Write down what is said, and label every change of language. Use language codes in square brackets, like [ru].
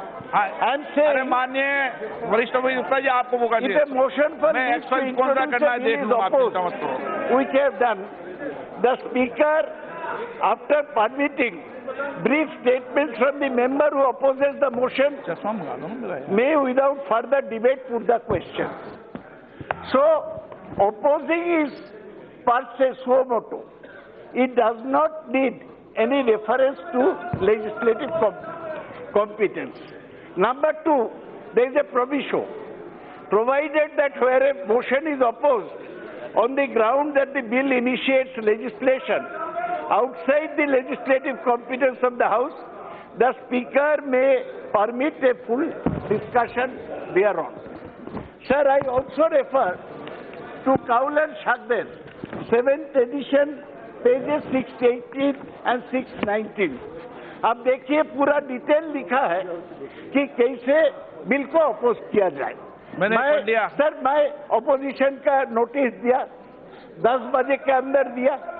[hi] अरे माननीय वरिष्ठ अभियुक्त जी, आपको मौका दिया। मोशन पर मैं एक्सपर्ट कौन सा करना है देख लूंगा, आप चिंता मत करो। [en] Which have done, the Speaker, after permitting brief statements from the member who opposes the motion, may without further debate put the question. So, opposing is per se suo motu. It does not need any reference to legislative competence. Number 2, there is a proviso, provided that where a motion is opposed on the ground that the bill initiates legislation outside the legislative competence of the House, the Speaker may permit a full discussion thereon. Sir, I also refer to Kaul and Shakder, 7th edition, pages 618 and 619. [hi] अब देखिए पूरा detail लिखा है कि कैसे bill को oppose किया जाए। मैंने पढ़ लिया। सर मैं अपोजिशन का नोटिस दिया, 10 बजे के अंदर दिया।